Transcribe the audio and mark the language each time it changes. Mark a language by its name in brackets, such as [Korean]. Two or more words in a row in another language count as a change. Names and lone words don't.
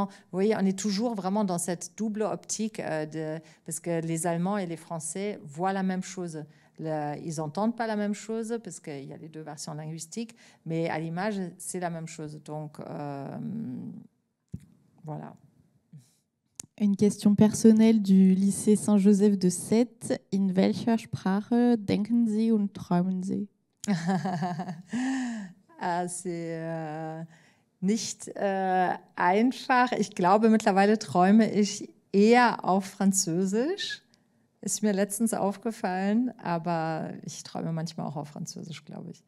[French] Vous voyez, on est toujours vraiment dans cette double optique parce que les Allemands et les Français voient la même chose. Ils n'entendent pas la même chose parce qu'il y a les 2 versions linguistiques, mais à l'image, c'est la même chose. Donc, voilà. Une question personnelle du lycée Saint-Joseph de Sète. [German] In welcher Sprache denken Sie und träumen Sie? C'est nicht einfach. Ich glaube, mittlerweile träume ich eher auf Französisch. Ist mir letztens aufgefallen, aber ich träume manchmal auch auf Französisch, glaube ich.